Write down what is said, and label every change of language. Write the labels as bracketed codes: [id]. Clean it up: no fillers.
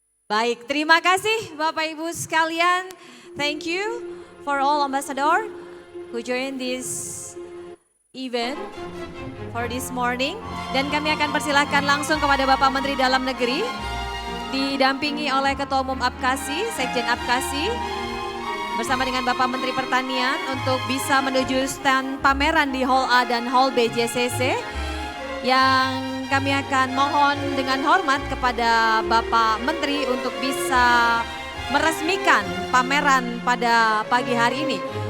[id] Baik, terima kasih Bapak Ibu sekalian. [en] Thank you for all ambassador who join this event for this morning. [id] Dan kami akan persilahkan langsung kepada Bapak Menteri Dalam Negeri didampingi oleh Ketua Umum APKASI, Sekjen APKASI bersama dengan Bapak Menteri Pertanian untuk bisa menuju stand pameran di Hall A dan Hall B JCC yang kami akan mohon dengan hormat kepada Bapak Menteri untuk bisa meresmikan pameran pada pagi hari ini.